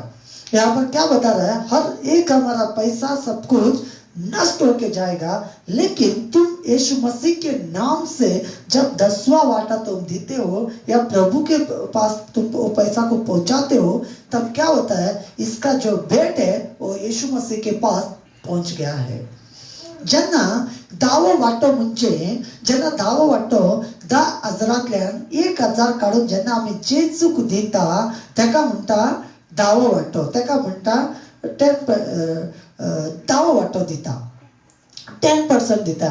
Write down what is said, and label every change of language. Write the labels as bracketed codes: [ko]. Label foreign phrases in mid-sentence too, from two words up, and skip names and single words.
[hi] यहाँ पर क्या बता रहा है, हर एक हमारा पैसा सब कुछ नष्ट होके जाएगा, लेकिन तुम यीशु मसीह के नाम से जब 10वां वाटा तुम देते हो या प्रभु के पास तुम पैसा को पहुंचाते हो, तब क्या होता है, इसका जो भेंट है वो यीशु मसीह के पास पहुंच गया है. [kok] जेन्ना दावो वाटो म्हणजे जेन्ना दावो वाटो 10,000तल्यान 1,000 काढून जेन्ना आमी जेजूक दिता ताका म्हणटा दावो वाटो. ताका म्हणटा दावो वाटो दिता, 10% दिता.